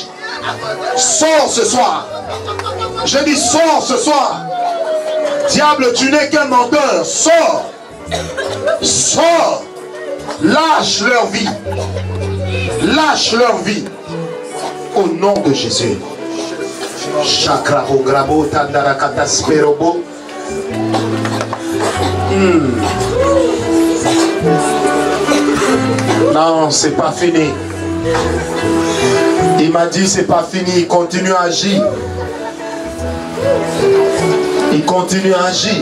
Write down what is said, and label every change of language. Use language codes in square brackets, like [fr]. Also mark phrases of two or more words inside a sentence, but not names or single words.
[fr] Sors ce soir. Je dis sors ce soir. Diable, tu n'es qu'un menteur. Sors. Sors. Lâche leur vie. Lâche leur vie. Au nom de Jésus. Chakrabo grabo tandarakata sperobo. Non, c'est pas fini. Il m'a dit c'est pas fini, il continue à agir. Il continue à agir.